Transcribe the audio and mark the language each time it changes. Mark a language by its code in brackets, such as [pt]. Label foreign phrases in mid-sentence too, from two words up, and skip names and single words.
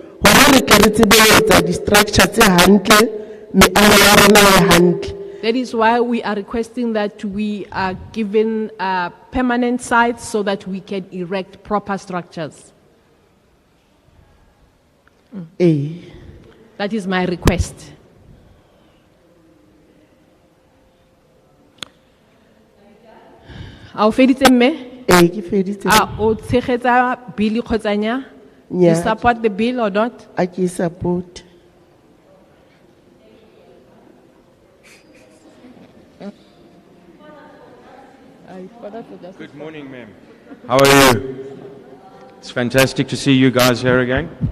[en] That is why we are requesting that we are given permanent sites so that we can erect proper structures. That is my request. [tn] A o feditse mme? Ke feditse. A o tshegetsa bill kgotsa nya? [en] You support the bill or not? I can support. Good morning, ma'am. How are you? It's fantastic to see you guys here again.